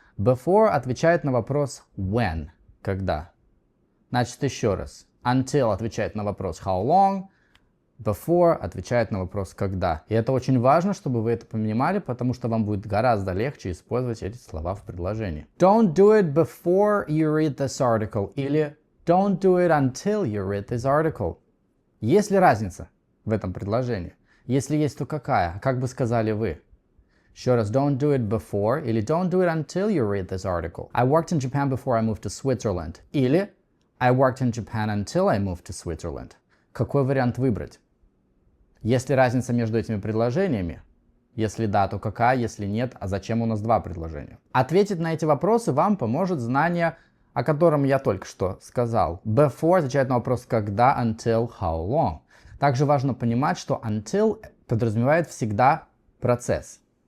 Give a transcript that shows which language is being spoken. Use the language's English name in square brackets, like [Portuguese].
[Russian] Before отвечает на вопрос when, когда. Значит, еще раз. Until отвечает на вопрос how long, before отвечает на вопрос когда. И это очень важно, чтобы вы это понимали, потому что вам будет гораздо легче использовать эти слова в предложении. [English] Don't do it before you read this article [Russian] или [English] don't do it until you read this article. [Russian] Есть ли разница в этом предложении? Если есть, то какая? Как бы сказали вы? Еще раз, [English] don't do it before [Russian] или [English] don't do it until you read this article. I worked in Japan before I moved to Switzerland. [Russian] Или [English] I worked in Japan until I moved to Switzerland. [Russian] Какой вариант выбрать? Есть ли разница между этими предложениями? Если да, то какая? Если нет, а зачем у нас два предложения? Ответить на эти вопросы вам поможет знание, о котором я только что сказал. Before отвечает на вопрос когда, until, how long. Также важно понимать, что until подразумевает всегда процесс.